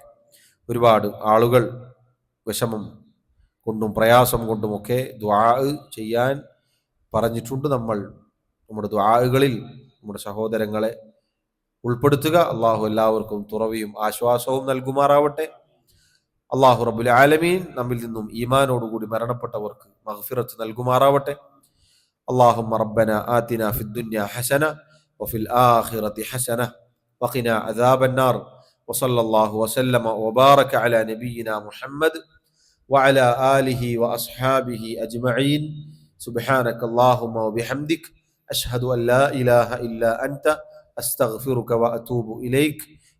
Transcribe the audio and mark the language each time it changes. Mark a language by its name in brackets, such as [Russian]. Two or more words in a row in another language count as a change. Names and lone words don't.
[Malayalam] ഒരുപാട് ആളുകൾ വിഷമം കൊണ്ടും പ്രയാസം കൊണ്ടുമൊക്കെ ദുആ ചെയ്യാൻ പറഞ്ഞിട്ടുണ്ട്. നമ്മൾ നമ്മുടെ ദുആകളിൽ നമ്മുടെ സഹോദരങ്ങളെ ഉൾപ്പെടുത്തുക. അള്ളാഹു എല്ലാവർക്കും തുറവിയും ആശ്വാസവും നൽകുമാറാവട്ടെ. [Arabic] الله رب العالمين [Malayalam] നമ്മിൽ നിന്നും ഈമാനോടുകൂടി മരണപ്പെട്ടവർക്ക് മഗ്ഫിറത്ത് നൽകുമാറാവട്ടെ. [Arabic] اللهم ربنا آتنا في الدنيا حسنة وفي الآخرة حسنة وقنا عذاب النار وصلى الله وسلم وبارك على نبينا محمد وعلى آله وأصحابه أجمعين. سبحانك اللهم وبحمدك أشهد أن لا إله إلا أنت أستغفرك وأتوب إليك.